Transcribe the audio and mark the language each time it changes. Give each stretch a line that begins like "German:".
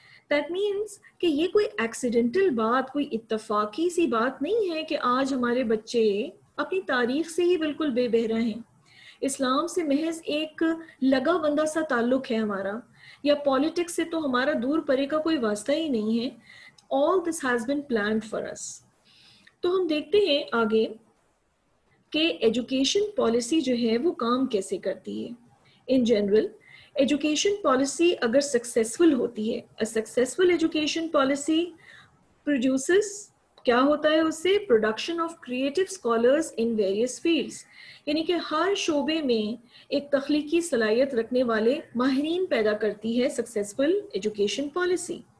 Urdu: That means کہ یہ کوئی ایکسیڈنٹل بات، کوئی اتفاقی سی بات نہیں ہے کہ آج ہمارے بچے اپنی تاریخ سے ہی بالکل بے بہرا ہیں. اسلام سے محض ایک لگا بندہ سا تعلق ہے ہمارا، یا پالیٹکس سے تو ہمارا دور پرے کا کوئی واسطہ ہی نہیں ہے.
English: All this has been planned for us.
Urdu: تو ہم دیکھتے ہیں آگے کہ ایجوکیشن پالیسی جو ہے وہ کام کیسے کرتی ہے. ان جنرل ایجوکیشن پالیسی اگر سکسیسفل ہوتی ہے، a successful education policy produces، کیا ہوتا ہے اس سے؟ Production of creative scholars in various fields, یعنی کہ ہر شعبے میں ایک تخلیقی صلاحیت رکھنے والے ماہرین پیدا کرتی ہے سکسیسفل ایجوکیشن پالیسی.